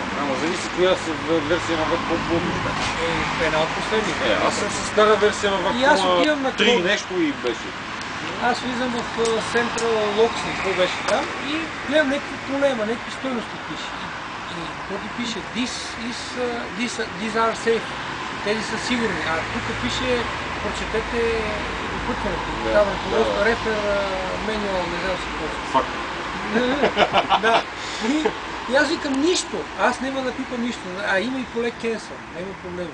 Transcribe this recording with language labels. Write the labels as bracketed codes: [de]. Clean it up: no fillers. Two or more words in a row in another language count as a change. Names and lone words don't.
[bg] Ама зависи коя версия на вакфоб ползваш. Една от последните. Аз съм с стара версия на вакфоб 3 нещо и беше. Аз влизам в [en] Central Locks, [bg] какво беше там, и гледам някакви проблема, някакви стойности пише. И какво ти пише? [en] These are safe. [bg] Тези са сигурни. А тук пише, прочетете опътването. [en] Refer manual, [bg] не знам си какво. Факт. Да. И аз викам нищо. Аз няма да пипам нищо. Има и поле cancel. Няма проблеми.